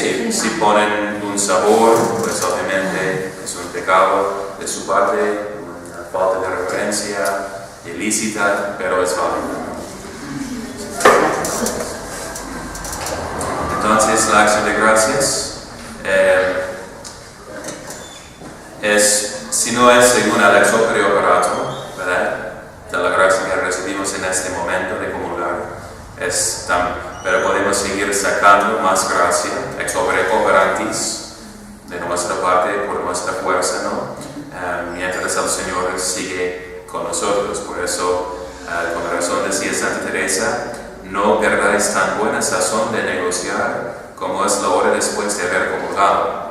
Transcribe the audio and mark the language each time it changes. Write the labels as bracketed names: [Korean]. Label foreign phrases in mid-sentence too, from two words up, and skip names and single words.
[Spanish] Sí, si ponen un sabor, pues obviamente es un pecado de su parte, una falta de reverencia ilícita, pero es válido. Entonces la acción de gracias si no es según el [Latin] ex opere operato, [Spanish] ¿verdad? De la gracia que recibimos en este momento de comulgar, pero podemos seguir sacando más gracia, [Latin] ex opere operantis, [Spanish] de nuestra parte, por nuestra fuerza, ¿no? Mientras el Señor sigue con nosotros. Por eso, con razón decía Santa Teresa, no perdáis tan buena sazón de negociar como es la hora después de haber comulgado.